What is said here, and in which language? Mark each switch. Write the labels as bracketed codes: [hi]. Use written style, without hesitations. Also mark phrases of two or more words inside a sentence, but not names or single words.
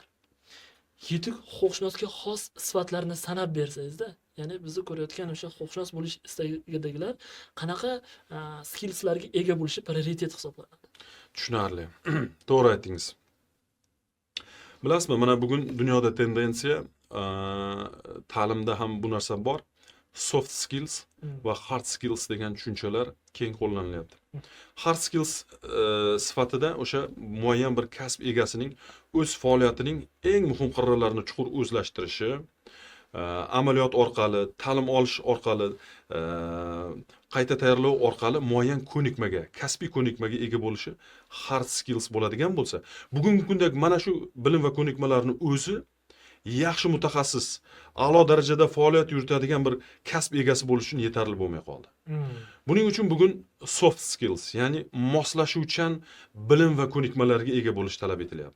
[uz] Yetuk huquqshunosga xos sifatlarni sanab bersangiz-da, ya'ni bizni ko'rayotgan o'sha huquqshunos bo'lish istagidagilar qanaqa skillslarga ega bo'lishi prioritet hisoblanadi? Tushunarli. To'g'ri aytdingiz. Bilasizmi, mana bugun dunyoda tendensiya, ta'limda ham bu narsa bor. [en] Soft skills [uz] va [en] hard skills [uz] degan tushunchalar keng qo'llanilyapti. [en] Hard skills [uz] sifatida o'sha muayyan bir kasb egasining o'z faoliyatining eng muhim qirralarini chuqur o'zlashtirishi, amaliyot orqali, ta'lim olish orqali, qayta tayyorlov orqali muayyan ko'nikmaga, kasbiy ko'nikmaga ega bo'lishi [en] hard skills [uz] bo'ladigan bo'lsa, bugungi kunda mana shu bilim va ko'nikmalarni o'zi yaxshi mutaxassis, a'lo darajada faoliyat yuritadigan bir kasb egasi bo'lish uchun yetarli bo'lmay qoldi. Buning uchun bugun [en] soft skills, [uz] ya'ni moslashuvchan bilim va ko'nikmalarga ega bo'lish talab etilyapti.